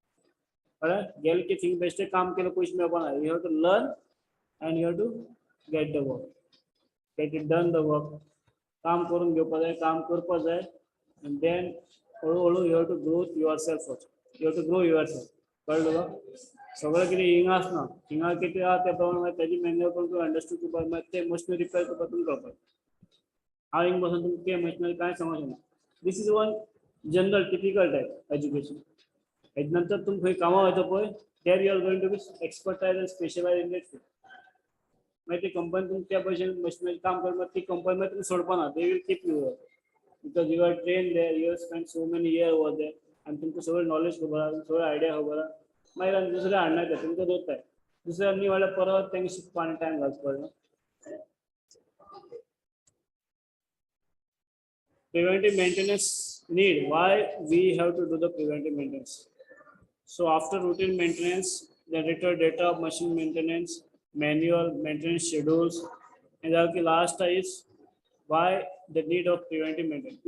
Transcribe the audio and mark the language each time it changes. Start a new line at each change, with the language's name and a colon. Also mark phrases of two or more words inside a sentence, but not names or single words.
English: You have to learn and you have to get the work. Get it done the work. And then you have to grow yourself also. You have to grow yourself.
Konkani: सगळं किती हिंगा असना हिंगा किती त्या प्रमाणे त्याची मॅन्युअल पण तू अंडरस्टँड करपाक ते
English: machinery repair
Konkani: करपाक तुमकां कळपाक हांव हिंग बसून तुमकां ते मशिनरी कांय समजना
English: this is one general typical type education
Konkani: हेजे नंतर तुमी खंय कामां वयता पळय
English: there you are going to be expertise and specialise in that field
Konkani: मागीर ती कंपनी तुमकां त्या भशेन मशिनरी काम करपाक ती कंपनी मागीर तुमी सोडपाना
English: they will keep you because you are train there you are spend so many year over there
Konkani: आनी तुमकां सगळें नॉलेज खबर आहा सगळें आयडिया खबर आहा मागीर दुसरे हाडनात तुमकां दोत्ताय दुसऱ्यांनी म्हणल्यार परत तांकां शिकपा आनी टायम घालचो पडना
English: preventive maintenance need. Why we have to do the preventive maintenance? So after routine maintenance, the return data of machine maintenance, manual maintenance schedules, and the last is why the need of preventive maintenance.